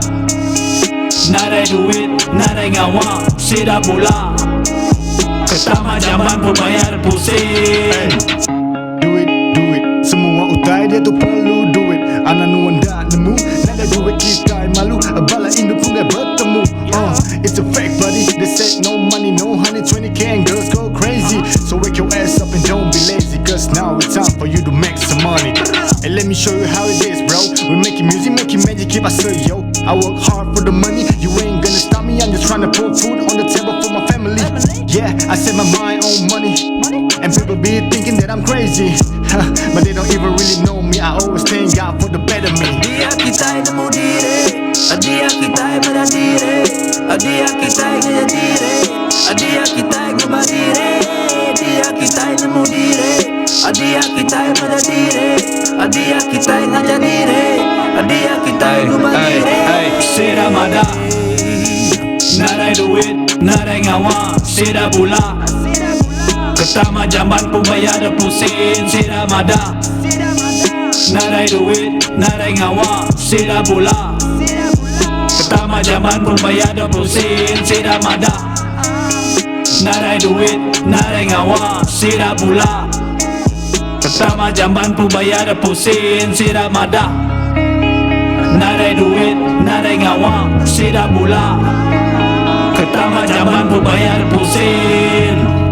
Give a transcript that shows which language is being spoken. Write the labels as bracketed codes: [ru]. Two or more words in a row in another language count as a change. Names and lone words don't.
[iba] Narai duit, narai ngawa, sira bula. Pertama zaman pun bayar 20 sen. Duit, semua utai dia tu perlu duit. Anak nuan dah nemu, nada duit kita yang malu. Bala Indo pun gak bertemu. [en] It's a fact buddy, they said no money, no honey, 20k and girls go crazy. So wake your ass up and don't be lazy, cause now it's time for you to make some money. And let me show you how it is, bro. We're making music, making magic, keep us yo. I work hard for the money, you ain't gonna stop me. I'm just trying to put food on the table for my family. Yeah, I set my mind on money. And people be thinking that I'm crazy, but they don't even really know me. I always thank God for the better me. [iba] Dia kita yang nemu diri, dia kita yang berdiri, dia kita yang ngajak diri, dia kita yang ngubah diri, dia kita yang nemu diri, dia kita yang berdiri, dia kita yang ngajak diri, dia kita yang ngubah diri. Sira mada, narai duit, narai ngawa, sira bula. Pertama zaman pun bayar 20 sen, sira mada. Narai duit, narai ngawa, sira bula. Pertama zaman pun bayar 20 sen, sira mada. Narai duit, narai ngawa, sira bula. Pertama zaman pun bayar 20 sen, sira mada. Narai duit, narai ngawa, sira bula. Pertama zaman pun bayar 20 sen.